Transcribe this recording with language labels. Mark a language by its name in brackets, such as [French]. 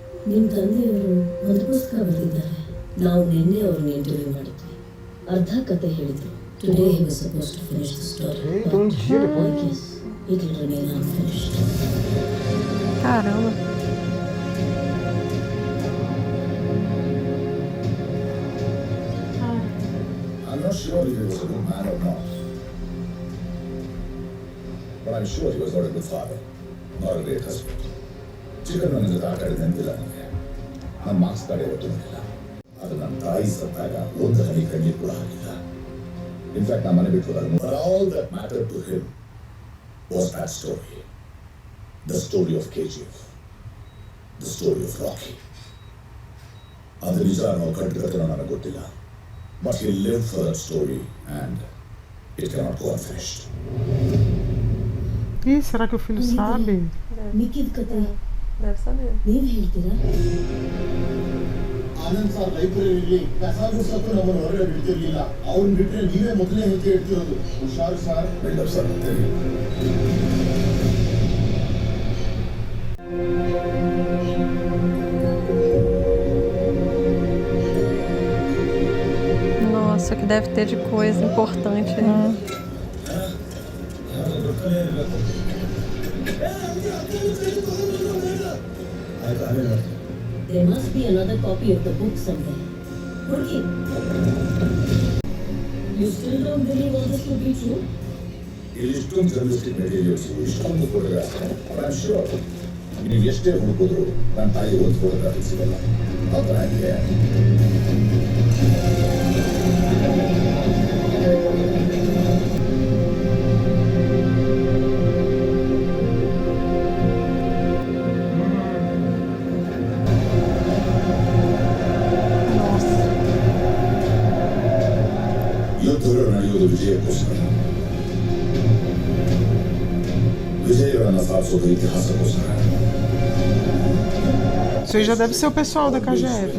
[Kannada] ನಿಮ್ಮ ತಂದೆಯವರು ಒಂದು ಪುಸ್ತಕ ಬರೆದಿದ್ದಾರೆ. ನಾವು ನಿನ್ನೆ ಅವ್ರನ್ನ ಇಂಟರ್ವ್ಯೂ ಮಾಡಿದ್ವಿ. ಅರ್ಧ ಕತೆ ಹೇಳಿದ್ರು. [English] Today he was supposed to finish the story. But I guess it will remain unfinished. [Portuguese] Caramba. [English] I'm not sure if he was a good man or not. But I'm sure he was not a good father, not a great husband. [Kannada] Chicken ನನಗೆ ಆಟ ಆಡಿದ ನೆನಪಿಲ್ಲ ನನಗೆ. ನನ್ನ marks card ಯಾವತ್ತೂ ಬಂದಿಲ್ಲ. ಅದು ನನ್ನ ತಾಯಿ ಸತ್ತಾಗ ಒಂದು ಹನಿ ಕಣ್ಣೀರು ಕೂಡ ಹಾಕಿಲ್ಲ. ಇನ್ಫ್ಯಾಕ್ಟ್ ನಮ್ಮ ಮನೆ ಬಿಟ್ಟು ಹೋದಾಗ [English] but all that mattered to him was that story. The story of KGF. The story of Rocky. [Kannada] ಅದು ನಿಜ ನಾವು ಕಟ್ಟಿಕತನ ನನಗೆ ಗೊತ್ತಿಲ್ಲ. [English] But he lived for that story and it cannot go unfinished. [Portuguese] Ih, será que o filho sabe? [Kannada] ಮಿಕ್ಕಿದ ಕತೆ [Portuguese] Deve saber. [Kannada] ನೀವು ಹೇಳ್ತೀರಾ? Anand sir ಲೈಬ್ರರಿಯಲ್ಲಿ ಕಸ ಗುಡ್ಸಕ್ಕೂ ನಮ್ಮನ್ನು ಹೊರಗಡೆ ಬಿಡ್ತಿರ್ಲಿಲ್ಲ. ಅವ್ರನ್ನ ಬಿಟ್ಟರೆ ನೀವೇ ಮೊದಲೇ ಹೆಜ್ಜೆ ಇಡ್ತಿರೋದು. ಹುಷಾರು ಸರ್. ಬಿಲ್ಡಪ್ ಸರ್ ಅಂತೇಳಿ. [Portuguese] Nossa, que deve ter de coisa importante, né? [English] There must be another copy of the book somewhere. Purki, you still don't believe all this to be true? [Kannada] ಇಲ್ಲಿ ಇಷ್ಟೊಂದು ಜರ್ನಲಿಸ್ಟಿಕ್ ಮೆಟೀರಿಯಲ್ಸ್, ಇಷ್ಟೊಂದು photograph. [English] I am sure [Kannada] ನೀವು ಎಷ್ಟೇ ಹುಡುಕಿದ್ರು ನನ್ನ ತಾಯಿ ಒಂದು photograph ಸಿಗಲ್ಲ. ಆ ಥರ ಆಗಿದೆ. ಯುದ್ಧಗಳು ನಡೆಯುವುದು ವಿಜಯಕ್ಕೋಸ್ಕರ. ವಿಜಯಗಳನ್ನು ಸಾಧಿಸುವುದು ಇತಿಹಾಸಕ್ಕೋಸ್ಕರ. [Portuguese] Isso aí já deve ser o pessoal da KGF.